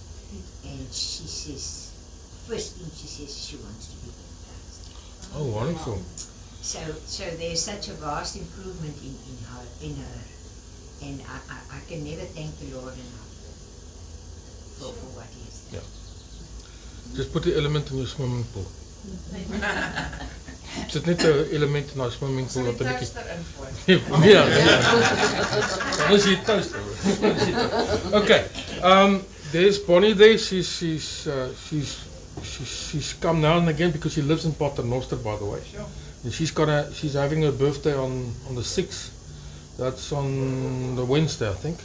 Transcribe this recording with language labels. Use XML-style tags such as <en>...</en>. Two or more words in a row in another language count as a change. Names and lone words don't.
<en>And she says, first thing she says, she wants to be baptized. Oh, wonderful. So there's such a vast improvement in her. And I can never thank the Lord enough for what He has done. Yeah. Just put the element in your swimming pool.</en> <af>Sit net 'n element in our</af> <en>swimming pool</en> <af>wat 'n bietjie. Ja. Ons hier toaster. Okay.</af> <en>There's Bonnie there. She's come now and again because she lives in Paternoster, by the way. And she's having her birthday on the 6th. That's on the Wednesday, I think.</en>